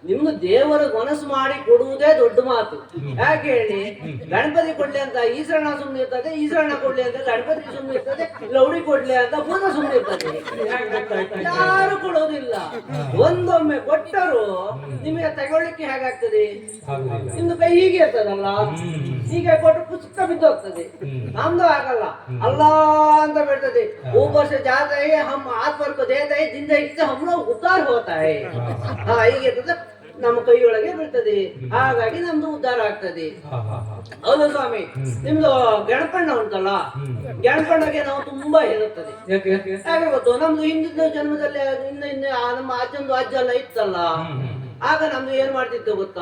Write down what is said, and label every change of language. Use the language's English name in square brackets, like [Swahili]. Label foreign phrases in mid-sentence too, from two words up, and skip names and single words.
[Kannada] ನಿಮ್ದು ದೇವರ ಮನಸ್ಸು ಮಾಡಿ ಕೊಡುವುದೇ ದೊಡ್ಡ ಮಾತು. ಯಾಕೆ ಹೇಳಿ, ಗಣಪತಿ ಕೊಡ್ಲಿ ಅಂತ ಈಶ್ವರನ ಸುಮ್ಮನೆ ಇರ್ತದೆ, ಈಶ್ವರನ ಕೊಡ್ಲಿ ಅಂತ ಗಣಪತಿ ಸುಮ್ಮನೆ ಇರ್ತದೆ, ಲೌಡಿ ಕೊಡ್ಲಿ ಅಂತ ಭೂತ ಸುಮ್ಮನೆ ಇರ್ತದೆ. ಯಾರು ಕೊಡೋದಿಲ್ಲ. ಒಂದೊಮ್ಮೆ ಕೊಟ್ಟರು ನಿಮಗೆ ತಗೊಳ್ಳಿಕ್ಕೆ ಹೇಗಾಗ್ತದೆ? ನಿಮ್ದು ಕೈ ಹೀಗೆ ಇರ್ತದಲ್ಲ, ಹೀಗೆ ಕೊಟ್ಟು ಪುಸ್ತಕ ಬಿದ್ದೋಗ್ತದೆ. ನಮ್ದು ಆಗಲ್ಲ, ಅಲ್ಲಾ ಅಂತ ಬಿಡ್ತದೆ. [Hindi] ऊपर से जाता है हम हाथ पर को देता है, जिंदगी से हम लोग उद्धार होता है. [Kannada] ಹೀಗೆ ಇರ್ತದೆ, ನಮ್ಮ ಕೈಯೊಳಗೆ ಬೀಳ್ತದೆ. ಹಾಗಾಗಿ ನಮ್ದು ಉದ್ಧಾರ ಆಗ್ತದೆ. ಹೌದು ಸ್ವಾಮಿ. ನಿಮ್ದು ಗಣಪಣ್ಣ ಉಂಟಲ್ಲ, ಗಣಪಣ್ಣಗೆ ನಾವು ತುಂಬಾ ಹೇಳುತ್ತದೆ. ಯಾಕೆ ಗೊತ್ತು? ನಮ್ದು ಹಿಂದಿನ ಜನ್ಮದಲ್ಲಿ ನಮ್ಮ ಅಜ್ಜಂದು ಅಜ್ಜ ಎಲ್ಲ ಇತ್ತಲ್ಲ, ಆಗ ನಮ್ದು ಏನ್ ಮಾಡ್ತಿತ್ತು ಗೊತ್ತಾ?